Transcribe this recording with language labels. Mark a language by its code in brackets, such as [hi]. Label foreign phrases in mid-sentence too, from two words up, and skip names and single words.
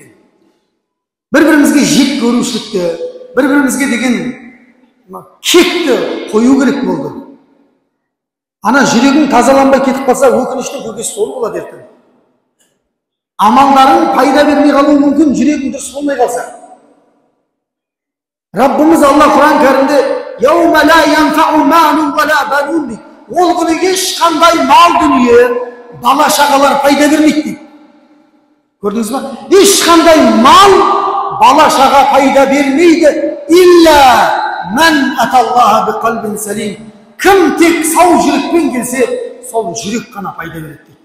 [kk] Бір-бірімізге жек көрушілікті, бір-бірімізге деген кекті қою керек болды. Ана жүрегің тазаланбай кетіп қалса, өкініштің көкесі сол болады ертең. Амалдарың пайда бермей қалуы мүмкін, жүрегің дұрыс болмай қалса. Раббымыз Алла Құран кәрімде [ar] «يوم لا ينفع مال ولا بنون» [kk] дейді. Ол күні ешқандай мал дүние, бала шағалар пайда бермейді дейді. Көрдіңіз ба? Ешқандай мал, бала шаға пайда бермейді. [ar] إلا من أتى الله بقلب سليم. [kk] Кім тек сау жүрекпен келсе, сол жүрек қана пайда береді дейді.